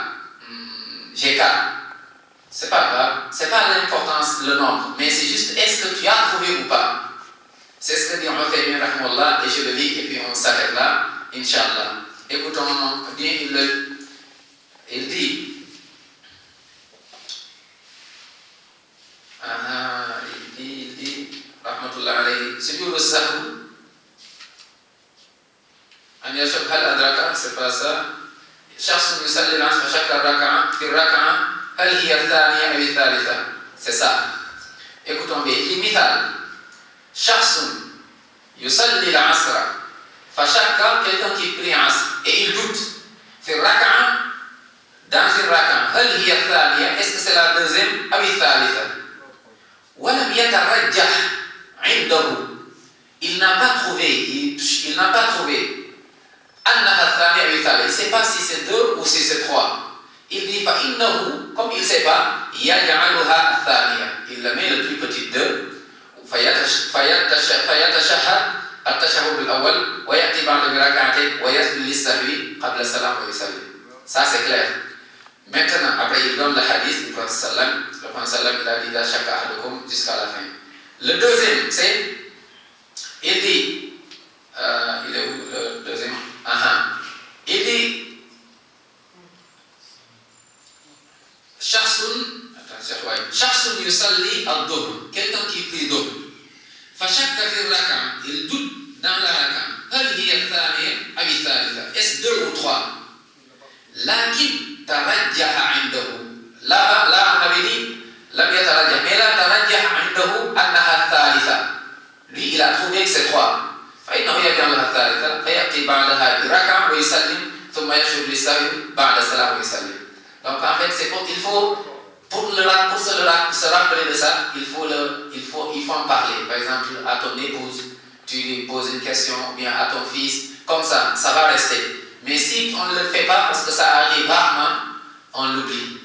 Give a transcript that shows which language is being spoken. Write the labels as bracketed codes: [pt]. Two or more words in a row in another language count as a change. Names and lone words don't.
[fr] J'ai 4. C'est pas grave, c'est pas l'importance, le nombre, mais c'est juste est-ce que tu as trouvé ou pas. C'est ce que dit Uthaymin rahimahullah et je le lis et puis on s'arrête là, Inch'Allah. Écoutons bien, il dit, [ar] رحمة الله عليه، سجود السهو، أن يشب هل أدرك, [fr] c'est pas ça. [ar] شخص يصلي العصر فشك ركعة في ركعة هل هي الثانية أو الثالثة. [fr] C'est ça. Écoutons bien, il dit mithal. [ar] شخص يصلي العصر فشك, [fr] quelqu'un qui prie l'asr et il doute. [ar] في ركعة, [fr] dans une raka'a, [ar] هل هي الثانية, [fr] est-ce que c'est la deuxième [ar] أو الثالثة? ولم يترجح عنده. [fr] Il n'a pas trouvé, il ne sait pas si c'est 2 ou si c'est 3. Il dit comme il ne sait pas, il le met le plus petit 2. Ça c'est clair. Maintenant, après il donne le hadith du prophète sallam. Le prophète sallam il a dit jusqu'à la fin. Le deuxième c'est, il dit, il est où le deuxième? Il dit, [ar] شخص يصلي الظهر, [fr] quelqu'un qui prie dhuhr. [ar] فشك في ركعة, [fr] il doute dans la raka'a. [ar] هل هي الثانية أو الثالثة, [fr] est-ce 2 ou 3? [ar] لكن ترجح عنده. [fr] Là, on avait dit, [ar] لم يترجح, [fr] mais là, [ar] ترجح عنده أنها الثالثة. [fr] Lui, il a trouvé que c'est 3. [ar] فإنه يجعل لها الثالثة فيأتي بعدها بركعة ويسلم ثم يشهد للسهو بعد السلام ويسلم. [fr] Donc en fait, c'est il faut pour se rappeler de ça, il faut en parler. Par exemple, à ton épouse, tu lui poses une question, ou bien à ton fils, comme ça va rester. Mais si on ne le fait pas, parce que ça arrive rarement, on l'oublie.